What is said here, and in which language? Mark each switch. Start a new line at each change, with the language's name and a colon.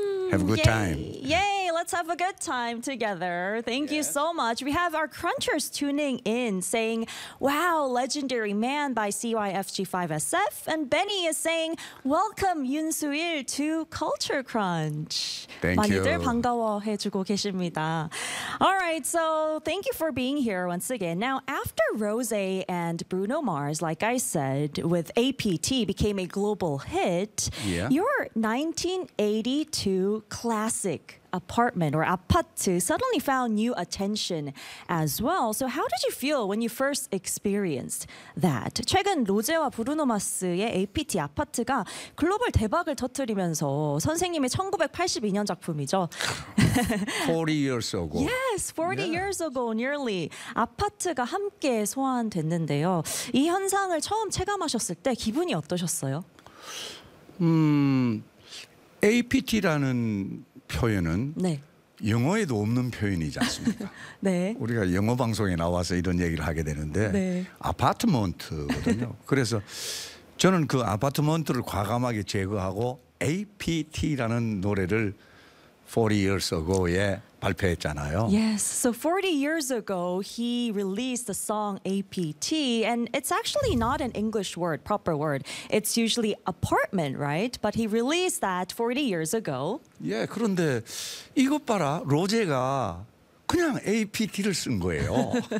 English: Have a good time. Yay, let's have a good time together. Thank you so much. We have our crunchers tuning in saying, wow, Legendary Man by CYFG5SF. And Benny is saying, welcome Yoon Suil to Culture Crunch. Thank
Korean: 많이들
English: you.
Korean: 반가워해주고 계십니다.
English: All right, so thank you for being here once again. Now, after Rosé and Bruno Mars, like I said, with APT became a global hit, your 1982 classic apartment or apartment suddenly found new attention as well. So how did you feel when you first experienced that?
Korean: 최근 로제와 브루노마스의 APT 아파트가 글로벌 대박을 터뜨리면서 선생님의 1982년 작품이죠.
English: 40 years ago. Yes, 40 years ago, nearly.
Korean: 아파트가 함께 소환됐는데요. 이 현상을 처음 체감하셨을 때 기분이 어떠셨어요? APT라는 표현은 영어에도 없는 표현이지 않습니까? 우리가 영어 방송에 나와서 이런 얘기를 하게 되는데 아파트먼트거든요. 그래서 저는 그 아파트먼트를 과감하게 제거하고 APT라는 노래를
English: 40 years ago
Korean: 에 발표했잖아요.
English: Yes, so 40 years ago, he released the song APT, and it's actually not an English word, proper word. It's usually apartment, right? But he released that 40 years ago.
Korean: 예, 그런데 이것 봐라, 로제가 그냥 APT를 쓴 거예요.